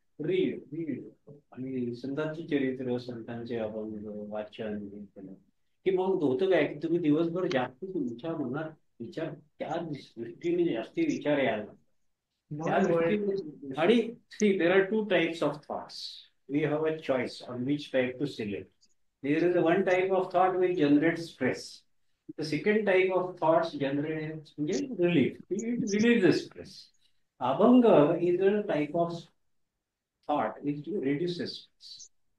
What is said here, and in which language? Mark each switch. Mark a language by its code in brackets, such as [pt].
[en] read read [mr] आणि संतांची चरित्र संतांचे अभंग वाचन हे केलं की मग होतं काय की तुम्ही दिवसभर जास्त तुमच्या मनात विचार त्या दृष्टीने जास्ती विचार यायला लागतात. त्या दृष्टीने आणि [en] See there are two types of thoughts. We have a choice on which type to select. There is one type of thought which generates stress. The second type of thoughts generates relief. It releases stress. Abhanga is a type of thought which reduces stress.